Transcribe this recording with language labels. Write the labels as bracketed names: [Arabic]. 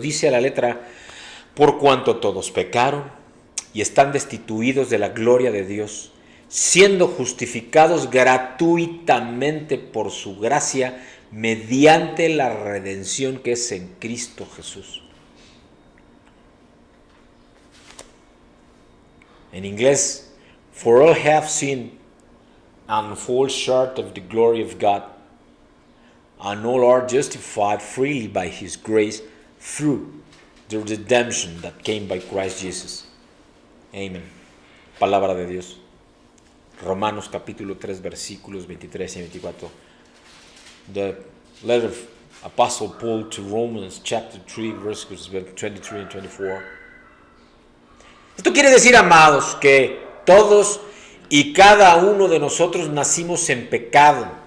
[Spanish] Dice a la letra, por cuanto todos pecaron y están destituidos de la gloria de Dios, siendo justificados gratuitamente por su gracia mediante la redención que es en Cristo Jesús. En inglés, [English] for all have sinned and fall short of the glory of God, and all are justified freely by His grace through the redemption that came by Christ Jesus. Amen. [Spanish] Palabra de Dios. Romanos capítulo 3 versículos 23 y 24. [English] The letter of Apostle Paul to Romans chapter 3 verses 23 and 24. [Spanish] Esto quiere decir, amados, que todos y cada uno de nosotros nacimos en pecado.